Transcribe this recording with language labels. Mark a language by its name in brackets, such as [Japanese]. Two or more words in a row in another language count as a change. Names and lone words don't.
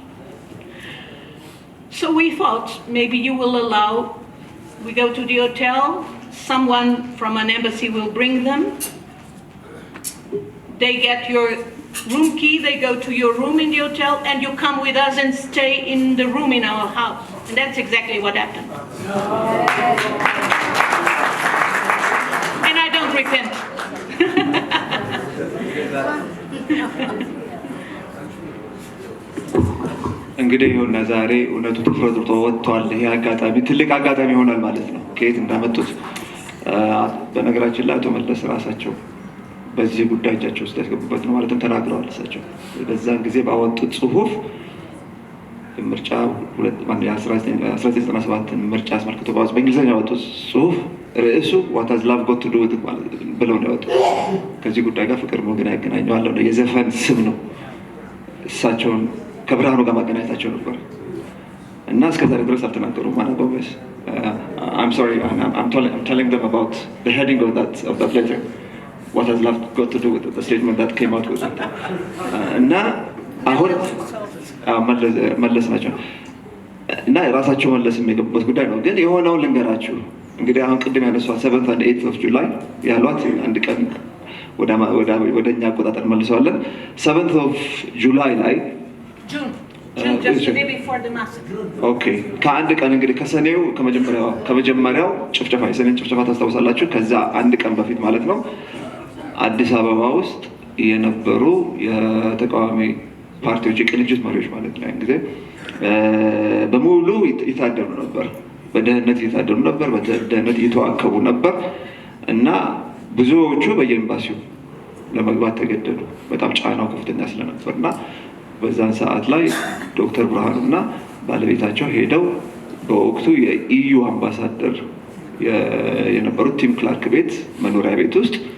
[English] So we thought, maybe you will allow, we go to the hotel, someone from an embassy will bring them, they get your room key, they go to your room in the hotel, and you come with us and stay in the room in our house. And that's exactly what happened. And I don't repent. [Amharic] እንግዲህ ይሁንና ዛሬ እውነቱ ተፈጥሮ ወጥቷል። ይሄ አጋጣሚ ትልቅ አጋጣሚ ይሆናል ማለት ነው። ከየት እንዳመጡት በነገራችን ላይ አቶ መለስ ራሳቸው በዚህ ጉዳይ እጃቸው ውስጥ ያስገቡበት ነው ማለትም ተናግረዋል። እሳቸው በዛን ጊዜ ባወጡት ጽሁፍ ምርጫ 1997 ምርጫ አስመልክቶ በእንግሊዝኛ ያወጡት ጽሁፍ ርዕሱ [English] what has love got to do with it [Amharic] ማለት ብለው ነው ያወጡት። ከዚህ ጉዳይ ጋር ፍቅር ሞገን ያገናኘዋል ነው የዘፈን ስም ነው። እሳቸውን ከብርሃኑ ጋር ማገናኘታቸው ነበር እና እስከዛሬ ድረስ አልተናገሩም ማለት ነው። [English] I'm sorry, I'm telling them about the heading of that letter. What has love got to do with it? The statement that came out with it. [Amharic] እና አሁን መለስ ናቸው እና ራሳቸው መለስ የሚገቡበት ጉዳይ ነው። ግን የሆነውን ልንገራችሁ። እንግዲህ አሁን ቅድም ያነሷት [English] 7th and 8th of July [Amharic] ያሏት አንድ ቀን ወደኛ አቆጣጠር መልሰዋለን። [English] 7th of July [Amharic] ላይ [English] June, just the day before the massacre. Okay. [Amharic] ከአንድ ቀን እንግዲህ ከመጀመሪያው ጭፍጨፋ የሰኔን ጭፍጨፋ ታስታውሳላችሁ። ከዛ አንድ ቀን በፊት ማለት ነው አዲስ አበባ ውስጥ የነበሩ የተቃዋሚ ፓርቲዎች የቅንጅት መሪዎች ማለት ነው እንግዲህ በሙሉ ይታደሩ ነበር። በደህንነት ይታደሩ ነበር፣ በደህንነት ይተዋከቡ ነበር እና ብዙዎቹ በየኤምባሲው ለመግባት ተገደዱ። በጣም ጫናው ከፍተኛ ስለነበርና በዛን ሰዓት ላይ ዶክተር ብርሃኑና ባለቤታቸው ሄደው በወቅቱ የኢዩ አምባሳደር የነበሩት ቲም ክላርክ ቤት መኖሪያ ቤት ውስጥ